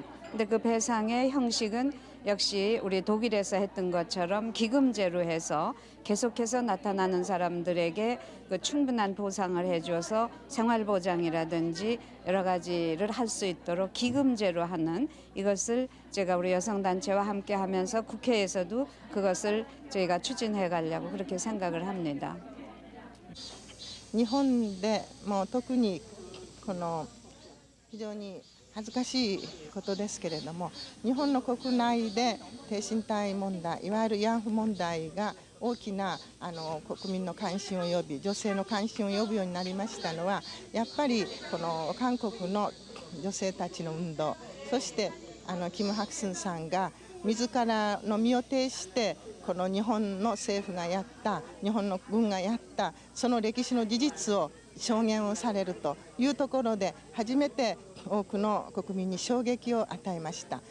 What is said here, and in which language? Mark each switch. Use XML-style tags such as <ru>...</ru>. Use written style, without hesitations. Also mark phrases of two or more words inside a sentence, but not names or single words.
<ko>근데 그 배상의 형식은 역시 우리 독일에서 했던 것처럼 기금제로 해서 계속해서 나타나는 사람들에게 그 충분한 보상을 해줘서 생활보장이라든지 여러 가지를 할 수 있도록 기금제로 하는 이것을 제가 우리 여성단체와 함께 하면서 국회에서도 그것을 저희가 추진해 가려고 그렇게 생각을 합니다.</ko> <ja>日本でもう特にこの非常に恥ずかしいことですけれども、日本の国内で低身体問題、いわゆる慰安婦問題が大きな国民の関心を呼び、女性の関心を呼ぶようになりましたのは、やっぱりこの韓国の女性たちの運動、そしてキム・ハクスンさんが自らの身を挺してこの日本の政府がやった、日本の軍がやったその歴史の事実を証言をされるというところで初めて多くの国民に衝撃を与えました。</ja>